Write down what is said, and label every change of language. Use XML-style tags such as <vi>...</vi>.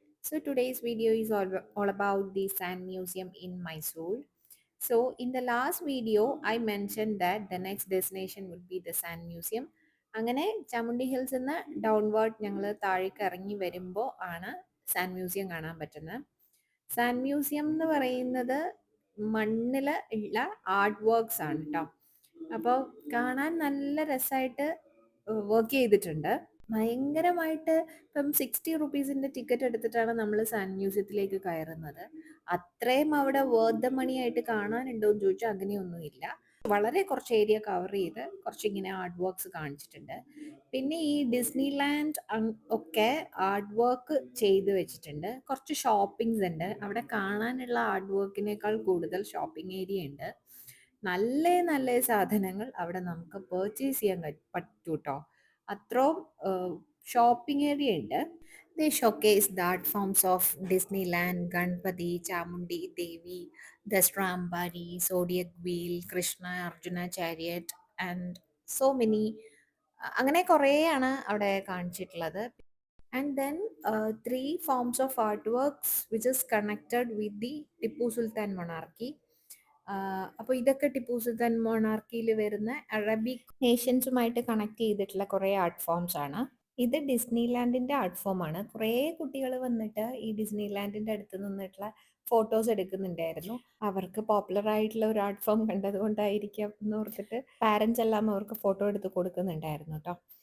<en>So today's video is all about the Sand Museum in Mysore. So in the last video, I mentioned that the next destination would be the Sand Museum.</en> <ml>അങ്ങനെ Chamundi hills നിന്ന് downward ഞങ്ങൾ താഴേക്ക് ഇറങ്ങി വരുമ്പോൾ ആണ് sand museum കാണാൻ പറ്റുന്നത്. Sand museum എന്ന് പറയുന്നത് മണ്ണിൽ ഉള്ള ആർട്ട് വർക്ക്സ് ആണ് കേട്ടോ. അപ്പോൾ കാണാൻ നല്ല രസമായിട്ട് വർക്ക് ചെയ്തിട്ടുണ്ട്. ഭയങ്കരമായിട്ട് ഇപ്പം 60 റുപ്പീസിന്റെ എടുത്തിട്ടാണ് നമ്മൾ സാൻഡ് മ്യൂസിയത്തിലേക്ക് കയറുന്നത്. അത്രയും അവിടെ</ml> <en>worth the money</en> <ml>ആയിട്ട് കാണാനുണ്ടോ എന്ന് ചോദിച്ചാൽ അങ്ങനെയൊന്നുമില്ല. വളരെ കുറച്ച് ഏരിയ കവർ ചെയ്ത് കുറച്ചിങ്ങനെ ആർട്ട് വർക്ക്സ് കാണിച്ചിട്ടുണ്ട്. പിന്നെ ഈ ഡിസ്നി ലാൻഡ് ഒക്കെ ആർട്ട് വർക്ക് ചെയ്ത് വെച്ചിട്ടുണ്ട്. കുറച്ച് ഷോപ്പിംഗ്സ് ഉണ്ട് അവിടെ. കാണാനുള്ള ആർട്ട് വർക്കിനേക്കാൾ കൂടുതൽ ഷോപ്പിംഗ് ഏരിയ ഉണ്ട്. നല്ല നല്ല സാധനങ്ങൾ അവിടെ നമുക്ക് പർച്ചേസ് ചെയ്യാൻ പറ്റൂട്ടോ. അത്രയും ഷോപ്പിംഗ് ഏരിയ ഉണ്ട്.</ml> <en>They showcase the art forms of Disneyland, Ganpati, Chamundi Devi, Dasra Ambari, Zodiac Wheel, Krishna, Arjuna Chariot, and so many.</en> <ml>അങ്ങനെ കുറേയാണ് അവിടെ കാണിച്ചിട്ടുള്ളത്.</ml> <en>And then three forms of artworks which is connected with the Tipu Sultan monarchy.</en> <ml>അപ്പോൾ ഇതൊക്കെ ടിപ്പു സുൽത്താൻ മൊണാർക്കിയിൽ വരുന്ന Arabic നേഷൻസുമായിട്ട് connect ചെയ്തിട്ടുള്ള കുറേ art forms ആണ്. ഇത് ഡിസ്നിലാൻഡിന്റെ ആർട്ട് ഫോം ആണ്. കുറേ കുട്ടികൾ വന്നിട്ട് ഈ ഡിസ്നിലാൻഡിന്റെ അടുത്ത് നിന്നിട്ടുള്ള ഫോട്ടോസ് എടുക്കുന്നുണ്ടായിരുന്നു. അവർക്ക് പോപ്പുലർ ആയിട്ടുള്ള ഒരു ആർട്ട് ഫോം കണ്ടതുകൊണ്ടായിരിക്കാം എന്ന് ഓർത്തിട്ട് പാരൻസ് എല്ലാം അവർക്ക് ഫോട്ടോ എടുത്ത് കൊടുക്കുന്നുണ്ടായിരുന്നു കേട്ടോ.</ml>